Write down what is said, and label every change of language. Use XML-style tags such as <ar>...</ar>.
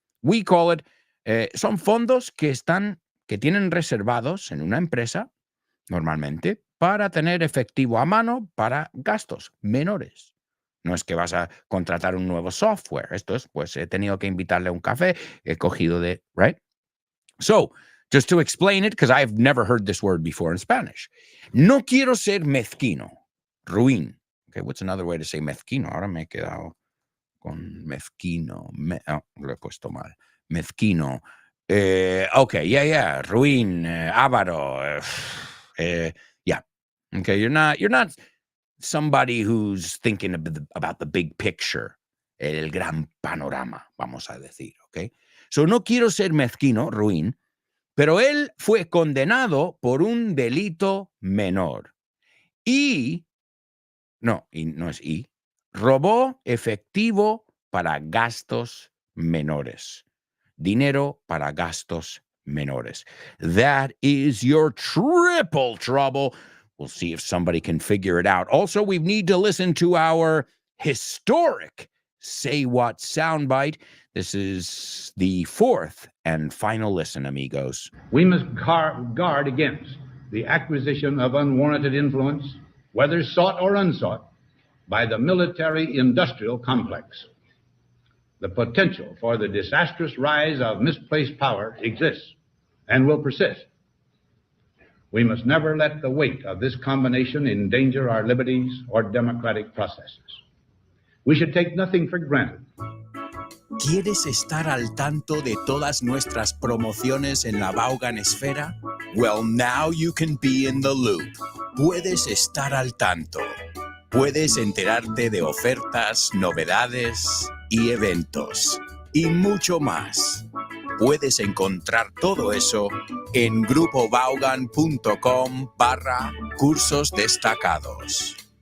<en>We call it,</en> <es>son fondos que tienen reservados en una empresa, normalmente, para tener efectivo a mano para gastos menores. No es que vas a contratar un nuevo software. Esto es, pues, he tenido que invitarle a un café, he cogido de, right?</es> <en>So, just to explain it, because I've never heard this word before in Spanish.</en> <es>No quiero ser mezquino, ruin.</es> <en>Okay, what's another way to say mezquino?</en> <es>Ahora me he quedado con mezquino. Lo he puesto mal. Mezquino. Okay, yeah. Ruin, avaro. Yeah.</es> <en>Okay, you're not somebody who's thinking about the big picture.</en> <es>El gran panorama, vamos a decir, okay? So, no quiero ser mezquino, ruin, pero él fue condenado por un delito menor. No es robó efectivo para gastos menores. Dinero para gastos menores.</es> <en>That is your triple trouble. We'll see if somebody can figure it out. Also, we need to listen to our historic Say What soundbite. This is the fourth and final listen, amigos. We must guard against the acquisition of unwarranted influence, whether sought or unsought, by the military-industrial complex. The potential for the disastrous rise of misplaced power exists and will persist. We must never let the weight of this combination endanger our liberties or democratic processes. We should take nothing for granted.</en> <es>¿Quieres estar al tanto de todas nuestras promociones en la Vaughan Esfera?</es> <en>Well, now you can be in the loop.</en> <es>Puedes estar al tanto. Puedes enterarte de ofertas, novedades y eventos. Y mucho más. Puedes encontrar todo eso en grupovaughan.com/cursos destacados.</es>